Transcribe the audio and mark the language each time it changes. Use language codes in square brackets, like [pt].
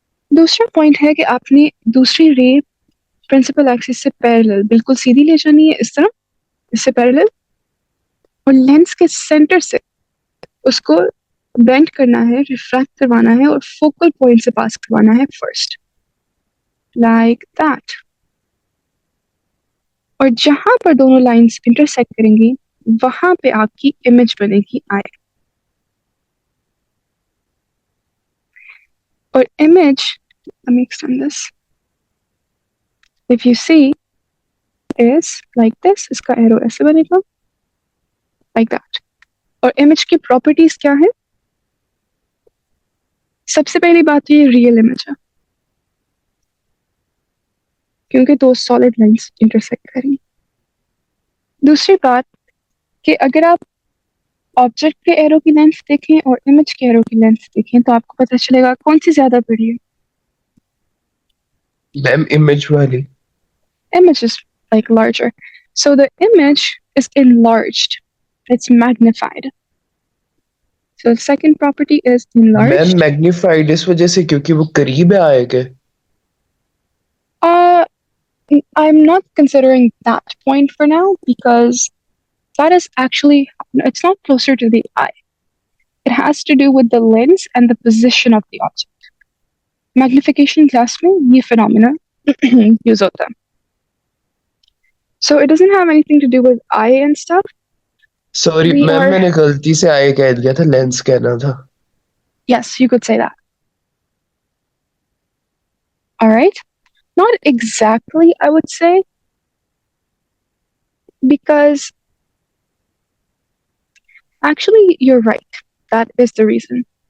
[hi] दूसरा पॉइंट है कि आपने दूसरी रे प्रिंसिपल एक्सिस से पैरेलल बिल्कुल सीधी ले जानी है, इस तरह, इससे पैरेलल, और लेंस के सेंटर से उसको बेंड करना है, रिफ्रैक्ट करवाना है और फोकल पॉइंट से पास करवाना है फर्स्ट, [en] Like that. [hi] और जहां पर दोनों लाइंस इंटरसेक्ट करेंगी वहां पे आपकी इमेज बनेगी आई। और image, [en] let me extend this, if you see is like this, [hi] इसका एरो ऐसे बनेगा, [en] like that। [hi] और इमेज की प्रॉपर्टीज क्या है? सबसे पहली बात ये रियल इमेज है क्योंकि दो सॉलिड लाइंस इंटरसेक्ट करेंगी। दूसरी बात कि अगर आप ऑब्जेक्ट के एरो की लेंथ देखें और इमेज के एरो की लेंथ देखें तो आपको पता चलेगा कौन सी ज्यादा बड़ी है। मैम इमेज वाली। [en] Image is like larger, so the image is enlarged, it's magnified, so the second property is ma'am enlarged। [hi] Magnified इस वजह से क्योंकि वो करीब है आए के। [en] uh I'm not considering that point for now because that is actually, it's not closer to the eye. It has to do with the lens and the position of the object. Magnification class [hi] में ये [en] phenomena [hi] use होता है, [en] so it doesn't have anything to do with eye and stuff. Sorry We ma'am are, [hi] मैंने गलती से आए कह दिया था, लेंस कहना था। [en] yes, you could say that. All right, not exactly, I would say, because actually you're right, that is the reason.